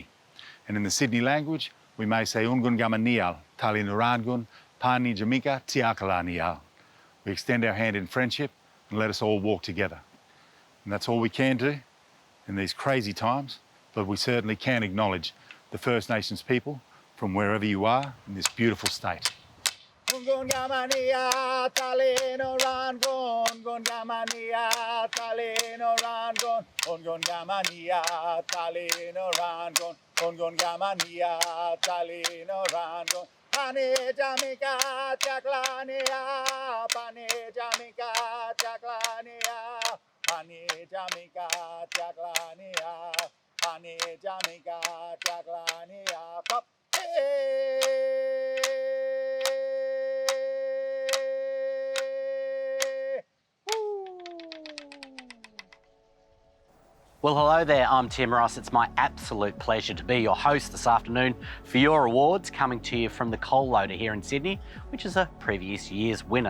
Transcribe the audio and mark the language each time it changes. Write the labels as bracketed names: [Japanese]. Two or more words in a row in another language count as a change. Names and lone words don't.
[English] And in the Sydney language, we may say [Dharuk] Ungun Gamanial, Tali Nurangun, Pani Jamika, Tiakala Nial. [English] We extend our hand in friendship and let us all walk together. And that's all we can do in these crazy times, but we certainly can acknowledge the First Nations people from wherever you are in this beautiful state. [Dharuk] Ungun Gamania, Tali Nurangun, Ungun Gamania, Tali Nurangun, Ungun Gamania, Tali Nurangun, Ungun Gamania, Tali Nurangun. Pani Jamika, Chaklania, Pani Jamika, Chaklania, Pani Jamika, Chaklania, Pani Jamika, Chaklania, [English] Pop. Well, hello there, I'm Tim Ross. It's my absolute pleasure to be your host this afternoon for your awards, coming to you from the Coal Loader here in Sydney, which is a previous year's winner.